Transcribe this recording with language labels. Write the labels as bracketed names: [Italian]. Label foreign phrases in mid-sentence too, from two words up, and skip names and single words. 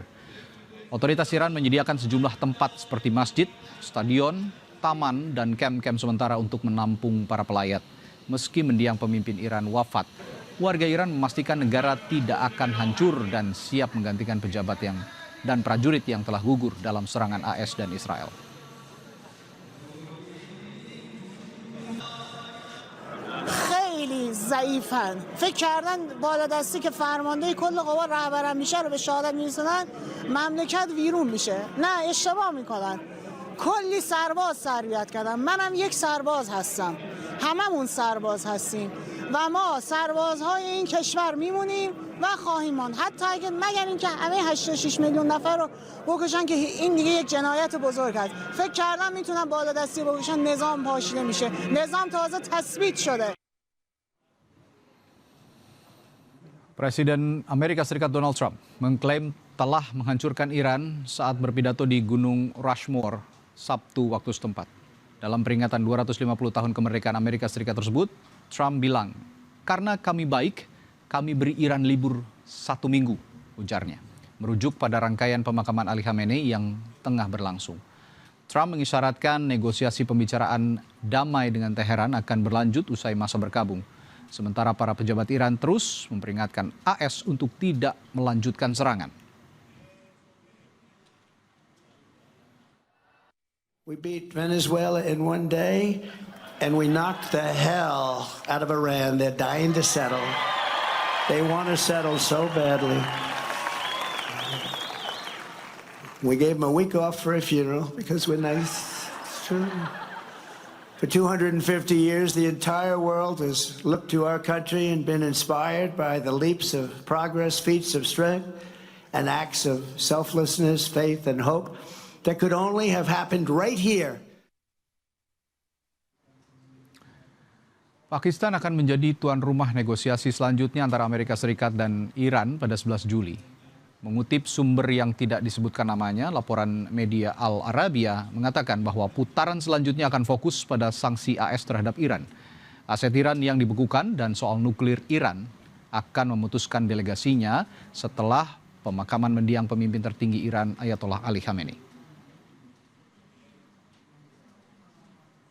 [Indonesian] Otoritas Iran menyediakan sejumlah tempat seperti masjid, stadion, taman, dan kem-kem sementara untuk menampung para pelayat. Meski mendiang pemimpin Iran wafat, warga Iran memastikan negara tidak akan hancur dan siap menggantikan pejabat dan prajurit yang telah gugur dalam serangan AS dan Israel. [Persian] خیلی ضعیفن. فکر کردن بالادستی که فرمانده کل قوا رهبران میشه رو به شهادت میرسونن مملکت ویرون میشه. نه، اشتباه میکنن. کلی سرباز تربیت کردن. منم یک سرباز هستم. هممون سرباز هستیم و ما سربازهای این کشور میمونیم و خواهیم ماند. حتی اگه مگر اینکه همه 86 میلیون نفر رو بکشن که این دیگه یک جنایت بزرگ است. فکر کردن میتونن بالادستی بکشن نظام پاشیده میشه. نظام تازه تثبیت شده. [Indonesian] Presiden Amerika Serikat Donald Trump mengklaim telah menghancurkan Iran saat berpidato di Gunung Rushmore Sabtu waktu setempat. Dalam peringatan 250 tahun kemerdekaan Amerika Serikat tersebut, Trump bilang, "Karena kami baik, kami beri Iran libur 1 minggu," ujarnya. Merujuk pada rangkaian pemakaman Ali Khamenei yang tengah berlangsung. Trump mengisyaratkan negosiasi pembicaraan damai dengan Teheran akan berlanjut usai masa berkabung. Sementara para pejabat Iran terus memperingatkan AS untuk tidak melanjutkan serangan. [English] We beat Venezuela in one day and we knocked the hell out of Iran. They're dying to settle. They want to settle so badly. We gave them a week off for a funeral because we're nice. It's true. For 250 years, the entire world has looked to our country and been inspired by the leaps of progress, feats of strength, and acts of selflessness, faith, and hope that could only have happened right here. [Indonesian] Pakistan akan menjadi tuan rumah negosiasi selanjutnya antara Amerika Serikat dan Iran pada 11 Juli. Mengutip sumber yang tidak disebutkan namanya, laporan media Al Arabiya mengatakan bahwa putaran selanjutnya akan fokus pada sanksi AS terhadap Iran. Aset Iran yang dibekukan dan soal nuklir Iran akan memutuskan delegasinya setelah pemakaman mendiang pemimpin tertinggi Iran Ayatollah Ali Khamenei.